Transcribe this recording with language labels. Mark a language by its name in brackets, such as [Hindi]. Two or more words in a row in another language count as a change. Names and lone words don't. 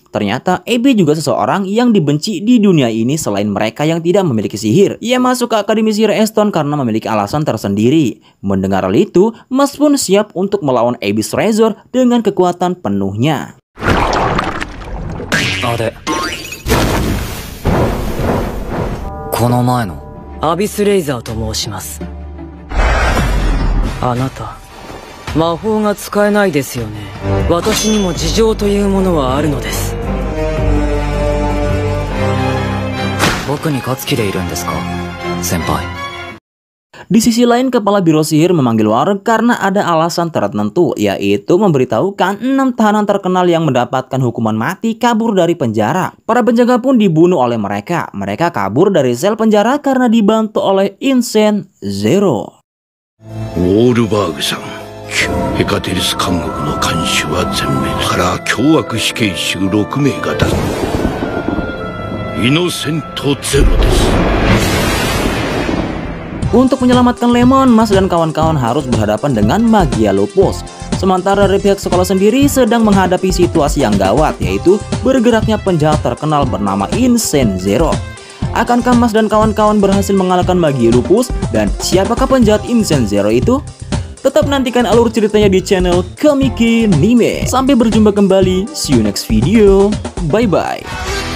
[Indonesian] Ternyata Abby juga seseorang yang dibenci di dunia ini selain mereka yang tidak memiliki sihir. Ia masuk ke Akademi Sihir Eston karena memiliki alasan tersendiri. Mendengar hal itu, Mash pun siap untuk melawan Abyss Razor dengan kekuatan penuhnya. Ade. [Japanese] この前のアビスレイザーと申します。あなた魔法が使えないですよね。私にも事情というものはあるのです。僕に勝つ気でいるんですか、先輩。 [Indonesian] Di sisi lain, kepala biro sihir memanggil Warg karena ada alasan tertentu, yaitu memberitahukan 6 tahanan terkenal yang mendapatkan hukuman mati kabur dari penjara. Para penjaga pun dibunuh oleh mereka. Mereka kabur dari sel penjara karena dibantu oleh Insane Zero. [Japanese] ウォールバーグさん、ヘカテリス監獄の看守は全滅から凶悪死刑囚6名が出す。イノセントゼロです。 [Indonesian] Untuk menyelamatkan Lemon, Mash dan kawan-kawan harus berhadapan dengan Magia Lupus. Sementara dari pihak sekolah sendiri sedang menghadapi situasi yang gawat, yaitu bergeraknya penjahat terkenal bernama Insane Zero. Akankah Mash dan kawan-kawan berhasil mengalahkan Magia Lupus? Dan siapakah penjahat Insane Zero itu? Tetap nantikan alur ceritanya di channel Komiki Nime. Sampai berjumpa kembali, [English] see you next video, bye bye.